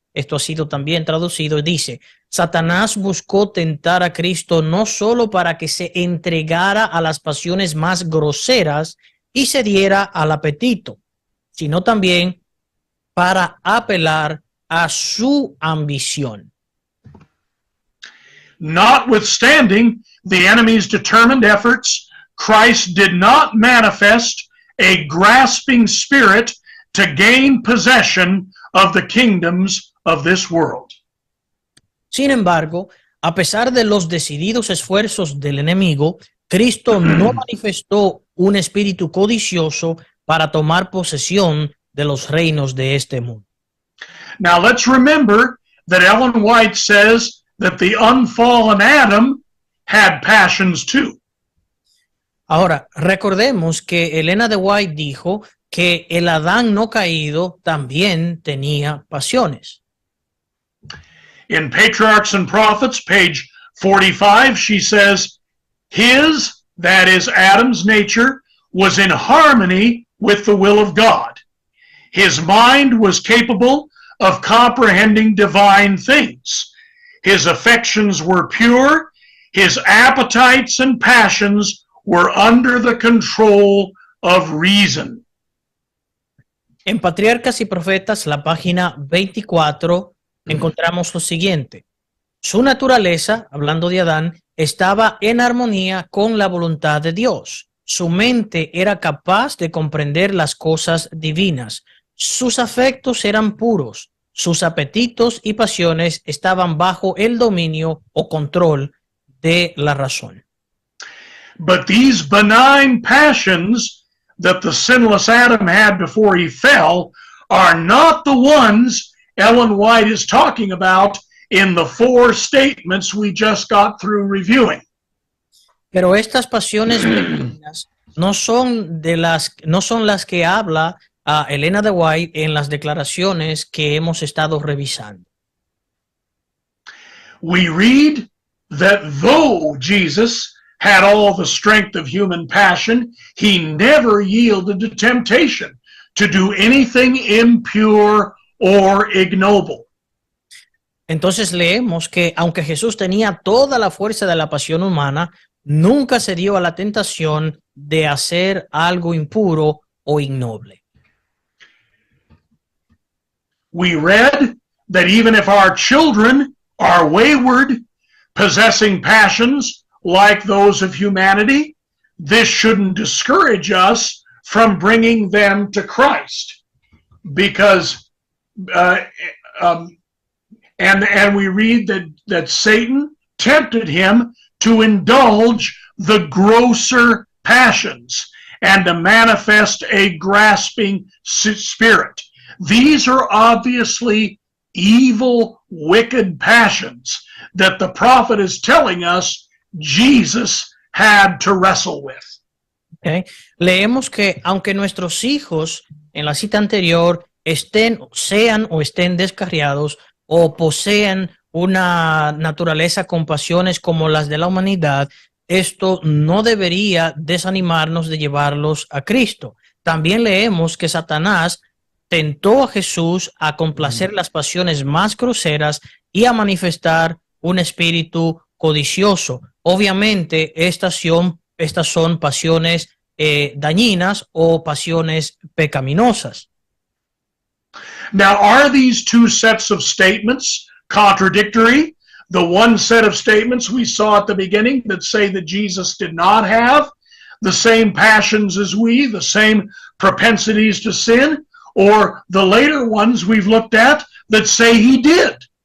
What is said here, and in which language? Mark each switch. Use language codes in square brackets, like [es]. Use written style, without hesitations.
[es] Esto ha sido también traducido. Dice, Satanás buscó tentar a Cristo no solo para que se entregara a las pasiones más groseras y se diera al apetito, sino también para apelar a su ambición. [en] Notwithstanding the enemy's determined efforts, Christ did not manifest a grasping spirit to gain possession of the kingdoms of this world. [es] Sin embargo, a pesar de los decididos esfuerzos del enemigo, Cristo no manifestó un espíritu codicioso para tomar posesión de los reinos de este mundo. [en] Now let's remember that Ellen White says that the unfallen Adam had passions too. [es] Ahora, recordemos que Elena de White dijo que el Adán no caído también tenía pasiones. [en] In Patriarchs and Prophets, page 45, she says, his, that is Adam's nature, was in harmony with the will of God. His mind was capable of comprehending divine things. His affections were pure. His appetites and passions were under the control of reason. [es] En Patriarcas y Profetas, la página 24, encontramos lo siguiente. Su naturaleza, hablando de Adán, estaba en armonía con la voluntad de Dios. Su mente era capaz de comprender las cosas divinas. Sus afectos eran puros. Sus apetitos y pasiones estaban bajo el dominio o control de la razón. [en] But these benign passions that the sinless Adam had before he fell are not the ones Ellen White is talking about in the four statements we just got through reviewing. [es] Pero estas pasiones benignas no son las que habla Elena de White en las declaraciones que hemos estado revisando. [en] We read that though Jesus had all the strength of human passion, he never yielded to temptation to do anything impure or ignoble. [es] Entonces leemos que aunque Jesús tenía toda la fuerza de la pasión humana, nunca se dio a la tentación de hacer algo impuro o ignoble. [en] We read that even if our children are wayward, possessing passions like those of humanity, this shouldn't discourage us from bringing them to Christ. Because, and we read that Satan tempted him to indulge the grosser passions and to manifest a grasping spirit. These are obviously evil, wicked passions that the prophet is telling us Jesus had to wrestle with. Okay. [es] Leemos que aunque nuestros hijos en la cita anterior sean o estén descarriados, o poseen una naturaleza con pasiones como las de la humanidad, esto no debería desanimarnos de llevarlos a Cristo. También leemos que Satanás tentó a Jesús a complacer las pasiones más groseras y a manifestar un espíritu codicioso. Obviamente, estas son pasiones dañinas o pasiones pecaminosas. [en] Now, are these two sets of statements contradictory? The one set of statements we saw at the beginning that say that Jesus did not have the same passions as we, the same propensities to sin, or the later ones we've looked at that say he did.